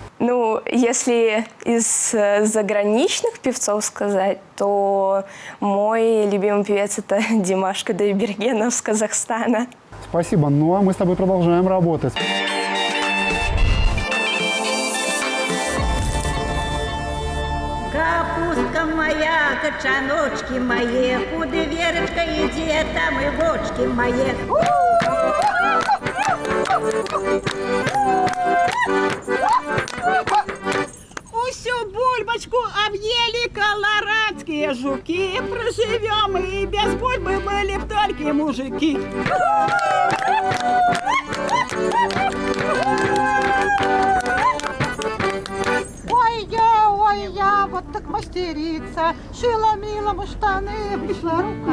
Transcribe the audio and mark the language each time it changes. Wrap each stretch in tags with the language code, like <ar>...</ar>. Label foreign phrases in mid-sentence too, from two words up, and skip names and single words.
<ru>Ну, если из заграничных певцов сказать, то мой любимый певец – это Димаш Кудайбергенов с Казахстана. Спасибо. Ну, а мы с тобой продолжаем работать. Капустка моя, качаночки мои, куды Верочка идет, там и бочки мои. Усю бульбочку объели колорадские жуки. Проживем и без бульбы были б только мужики. Ой, я, вот так мастерица, шила милому штаны, пришла рука.</ru>